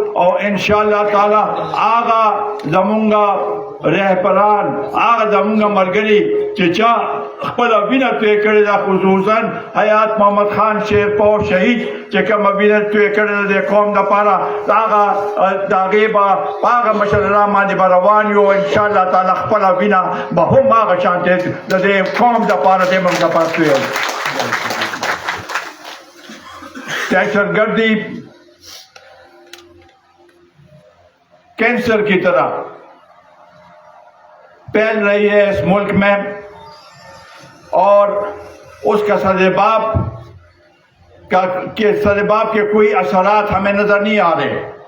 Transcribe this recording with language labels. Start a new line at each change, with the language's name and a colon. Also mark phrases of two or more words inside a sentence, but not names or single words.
Pashto: او انشاءالله تعالی هغه زمونږ رهبران هغه زمونږ ملګري چې چا خپله وینه توی کړې ده خصوصا حیات محمد خان شیرپور شهید چې کومه وینه توی کړې ده د قوم دپاره هغه د هغې به په هغه مشران باندې به روان یو انشاءالله تعالی خپله وینه به هم هغه شانتې د دې قوم دپاره د موږ دپاره توی
Urdu: دهشتگردی کینسر کی طرح پھیل رہی ہے اس ملک میں اور اس کا سدباب کے کوئی اثرات ہمیں نظر نہیں آ رہے.